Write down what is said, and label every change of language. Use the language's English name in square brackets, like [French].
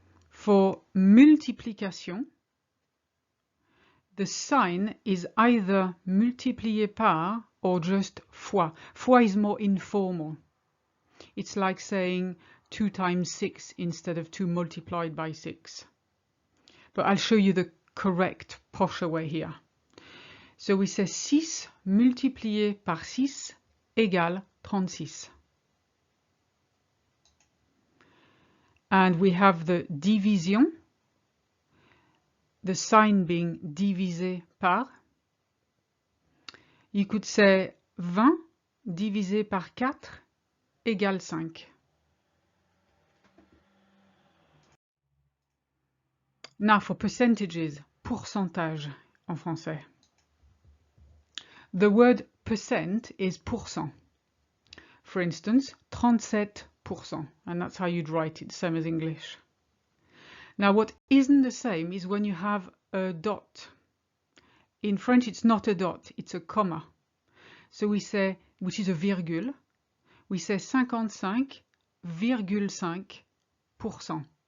[English] For multiplication, the sign is either multiplié par or just fois. Fois is more informal. It's like saying 2 times 6 instead of 2 multiplied by 6. But I'll show you the correct posher way here. So we say [French] 6 multiplié par 6 égale 36. [English] And we have the division, the sign being divisé par. You could say [French] 20 divisé par 4 égale 5. [English] Now for percentages, [French] pourcentage en français. [English] The word percent is pourcent. For instance, 37%, and that's how you'd write it, same as English. Now what isn't the same is when you have a dot. In French, it's not a dot, it's a comma. So we say, which is a virgule, we say 55,5%.